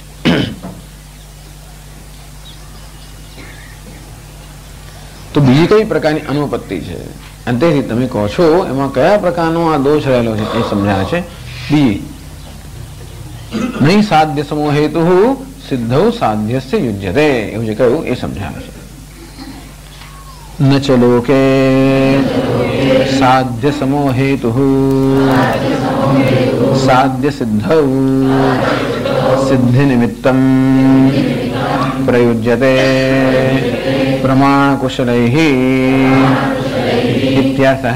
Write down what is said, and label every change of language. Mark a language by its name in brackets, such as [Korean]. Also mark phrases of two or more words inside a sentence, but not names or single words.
[Gujarati] તો બીજી કઈ પ્રકારની અનુપત્તિ છે અને તેથી તમે કહો છો એમાં કયા પ્રકારનો આ દોષ રહેલો છે એ સમજાવે છે. બીજી [Sanskrit] नहीं साध्य समो हेतु सिद्धौ साध्यस्य युज्यते [Gujarati] એવું જે કહ્યું એ સમજાવે છે. [Sanskrit] न च लोके साध्य समो हेतुः साध्य सिद्धौ सिद्धि निमित्तं प्रयुज्यते प्रमाण कुशलैः इत्यर्थः।